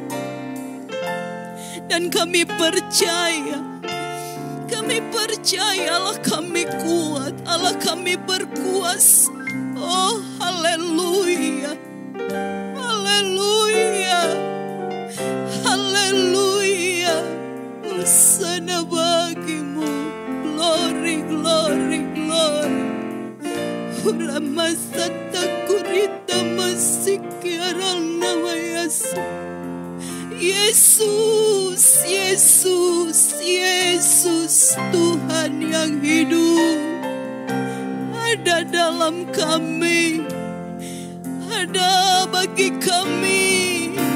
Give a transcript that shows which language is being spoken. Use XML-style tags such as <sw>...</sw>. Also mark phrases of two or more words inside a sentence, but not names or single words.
<id>Dan kami percaya Allah kami kuat, Allah kami berkuasa. Oh, haleluya, haleluya, haleluya. Hosana bagimu,</id> <en>glory, glory, glory. Uramasata kurita masikiara nama Yesus.</en> <id>Yesus, Yesus, Yesus, Tuhan yang hidup ada dalam kami, ada bagi kami.</id>